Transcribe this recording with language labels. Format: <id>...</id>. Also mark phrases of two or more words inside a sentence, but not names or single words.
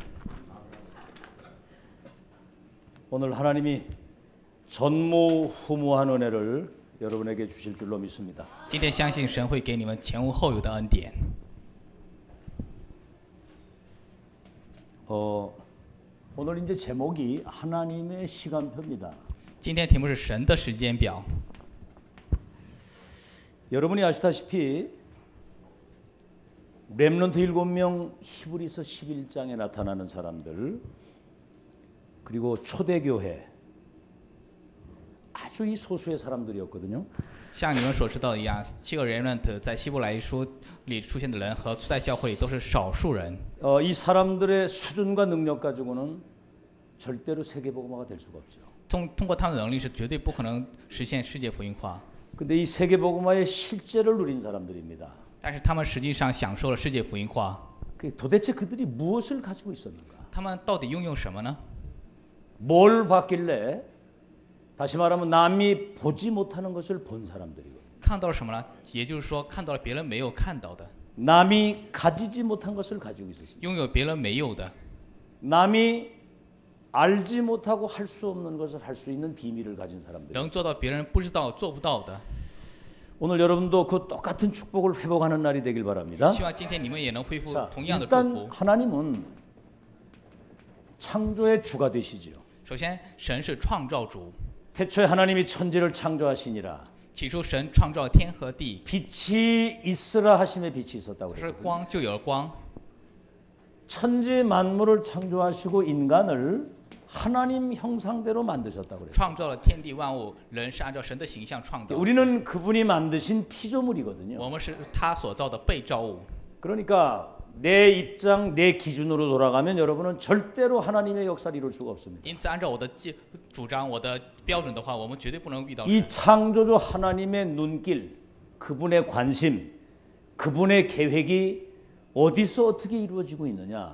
<ko>오늘 하나님이 전무후무한 은혜를 여러분에게 주실 줄로 믿습니다.</ko> <zh>今天相信神会给你们前无后有的恩典。</zh> <ko>오늘 이제 제목이 하나님의 시간표입니다.</ko> <zh>今天题目是神的时间表。</zh> <ko>여러분이 아시다시피 렘넌트 7명 히브리서 11장에 나타나는 사람들 그리고 초대교회 아주 이 소수의 사람들이었거든요.</ko> <zh>像你们所知道的一样，7个remnant在希伯来书里出现的人和初代教会里都是少数人。</zh> <ko>이 사람들의 수준과 능력 가지고는 절대로 세계복음화가 될 수가 없죠.</ko> <zh>通过他们的能力是绝对不可能实现世界福音化。</zh> <ko>근데 이 세계복음화의 실제를 누린 사람들입니다.</ko> <zh>但是他们实际上享受了世界福音化。</zh> <ko>도대체 그들이 무엇을 가지고 있었는가?</ko> <zh>他们到底拥有什么呢？</zh> <ko>뭘 봤길래 다시 말하면 남이 보지 못하는 것을 본 사람들이고</ko> <zh>看到了什么呢？也就是说，看到了别人没有看到的，</zh> <ko>남이 가지지 못한 것을 가지고 있었습니다.</ko> <zh>拥有别人没有的，</zh> <ko>남이 알지 못하고 할 수 없는 것을 할 수 있는 비밀을 가진 사람들.</ko> <zh>能做到别人不知道、做不到的。</zh> <ko>오늘 여러분도 그 똑같은 축복을 회복하는 날이 되길 바랍니다.</ko> <zh>希望今天你们也能恢复</zh> <ko>자,</ko> <zh>同样的祝</zh> <ko>일단</ko> <zh>福。</zh> <ko>하나님은 창조의 주가 되시지요.</ko> <zh>首先，神是创造主，</zh> <ko>태초에 하나님이 천지를 창조하시니라.</ko> <zh>起初神创造天和地，</zh> <ko>빛이 있으라 하심에 빛이 있었다고</ko> <zh>是</zh> <ko>그랬거든요.</ko> <zh>光就有了光。</zh> <ko>천지 만물을 창조하시고 인간을 하나님 형상대로 만드셨다고 그랬어요.</ko> <zh>创造了天地万物，人是按照神的形象创造。</zh> <ko>우리는 그분이 만드신 피조물이거든요.</ko> <zh>我们是他所造的被造物。</zh> <ko>그러니까 내 입장, 내 기준으로 돌아가면 여러분은 절대로 하나님의 역사를 이룰 수가 없습니다.</ko> <zh>因此，按照我的主张、我的标准的话，我们绝对不能遇到</zh> <ko>이</ko> <zh>神。</zh> <ko>창조주 하나님의 눈길, 그분의 관심, 그분의 계획이 어디서 어떻게 이루어지고 있느냐.</ko>